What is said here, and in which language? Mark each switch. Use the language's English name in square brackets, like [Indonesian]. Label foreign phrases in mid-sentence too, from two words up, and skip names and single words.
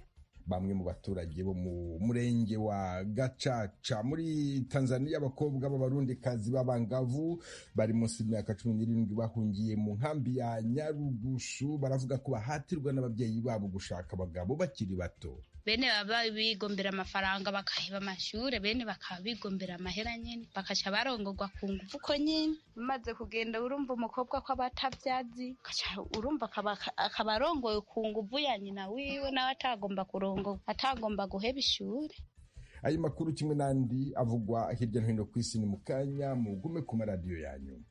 [Kinyarwanda] Bamwe mu baturage bo mu murenge wa Gacaca muri Tanzania, abakobwa b'abarundikazi b'abangavu bari munsi y'imyaka 17 bahungiye mu nkambi ya Nyarugusu, baravuga ko bahatirwa n'ababyeyi babo gushaka abagabo bakiri bato. [Rundi] Bene baba bigombera amafaranga bakahiba amashure, bene bakaba bigombera amahera nyene bakaca barongorwa ku nguvu ko nyene. Umaze kugenda urumva umukobwa ko abatavyazi urumva akabarongoye ku nguvu ya nyina wiwe, nawe atagomba guheba ishure. [Kinyarwanda] Ayo makuru kimwe n'andi avugwa hirya no hino ku isi ni mu kanya, mugume ku maradiyo yanyu.